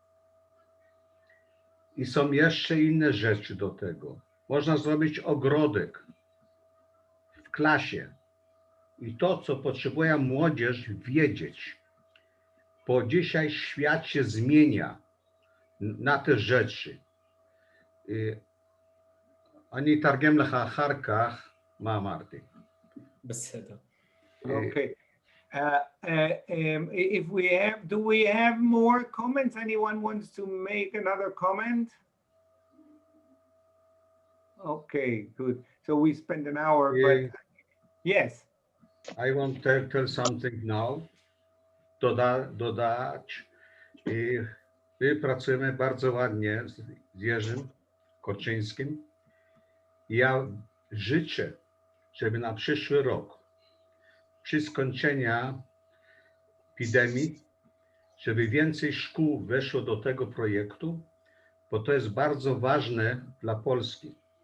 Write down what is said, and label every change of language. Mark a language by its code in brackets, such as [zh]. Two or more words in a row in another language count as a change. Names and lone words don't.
[pl] I są jeszcze inne rzeczy do tego. Można zrobić ogrodek w klasie. I to, co potrzebuje młodzież wiedzieć, bo dzisiaj świat się zmienia na te rzeczy. [he] אני אתרגם לך אחר כך מה אמרתי. בסדר. [en] Okay. If we have, do we have more comments? Anyone wants to make another comment? Okay, good. So we spent an hour, but yes. I want to tell something now. [pl] Dodać. My pracujemy bardzo ładnie z Jerzym Korczyńskim. Ja życzę, żeby na przyszły rok, przy skończeniu epidemii, żeby więcej szkół weszło do tego projektu, bo to jest bardzo ważne dla Polski.